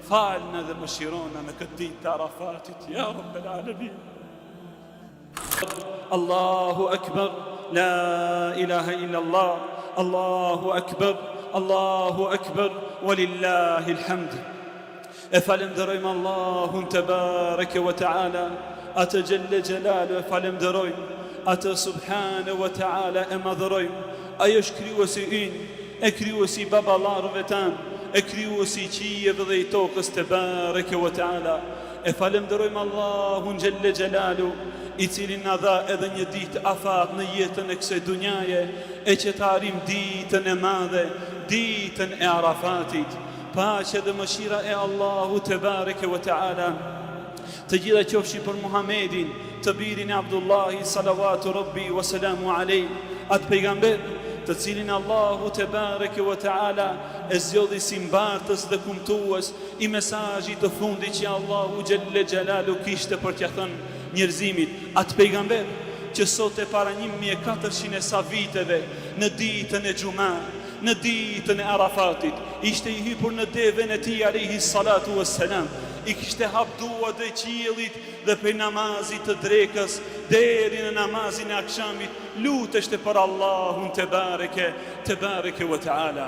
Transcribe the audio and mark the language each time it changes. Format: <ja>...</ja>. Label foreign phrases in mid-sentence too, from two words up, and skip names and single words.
<sq>falna dhe mëshirona në këtë ditë të Arafatit,</sq> <ar>يا رب العالمين. الله أكبر لا إله إلا الله الله أكبر الله أكبر ولله الحمد.</ar> <sq>E falenderojmë Allahun</sq> <ar>تبارك وتعالى,</ar> <sq>atë</sq> <ar>جل جلاله,</ar> <sq>e falenderojmë atë</sq> <ar>سبحانه وتعالى,</ar> <sq>e madhërojmë. Ajo është krijuesi ynë, e krijuesi baballarëve tanë, e krijuesi qiejve dhe i tokës</sq> <ar>تبارك وتعالى.</ar> <sq>E falenderojmë Allahun</sq> <ar>جل جلاله,</ar> <sq>i cili na dha edhe një ditë afat në jetën e kësaj dunjaje, e që të arrim ditën e madhe, ditën e Arafatit. Paqja dhe mëshira e Allahu</sq> <ar>تبارك وتعالى</ar> <sq>të gjitha qofshi për Muhamedin, të birin e Abdullahi,</sq> <ar>صلوات ربي وسلامه عليه,</ar> <sq>atë pejgamber të cilin Allahu</sq> <ar>تبارك وتعالى</ar> <sq>e zgjodhi si mbartës dhe kumtues i mesazhit të fundit që Allahu</sq> <ar>جل جلاله</ar> <sq>kishte për t'ia thënë njerëzimit. Atë pejgamber që sot e para 1400 sa viteve në ditën e Xhumë, në ditën e Arafatit, ishte i hipur në devën e tij</sq> <ar>عليه الصلاة والسلام,</ar> <sq>i kishte hap duat e qiellit dhe prej namazit të drekës deri në namazin e akşamit luteshte për Allahun</sq> <ar>تبارك وتعالى.</ar>